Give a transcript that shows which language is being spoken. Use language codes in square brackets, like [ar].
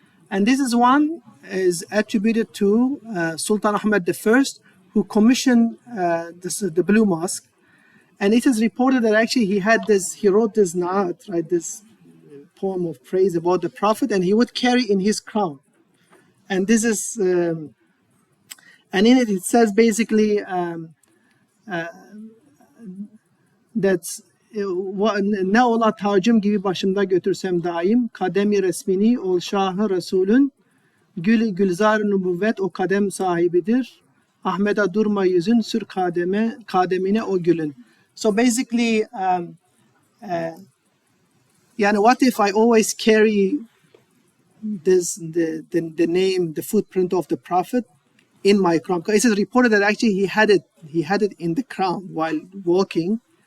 [en] And this is one is attributed to Sultan Ahmed I, who commissioned the Blue Mosque. And it is reported that actually he wrote this naat, right, this poem of praise about the prophet, and he would carry in his crown. And this is, and in it says basically that [tr] ne ola tacım gibi başımda götürsem daim kademi resmini ol şahı Resulün gül gülzar nübüvvet o kadem sahibidir Ahmet'e durma yüzün sür kademine o gülün. [en] So basically what if I always carry the name, the footprint of the prophet in my crown? Because it is reported that actually he had it in the crown while walking.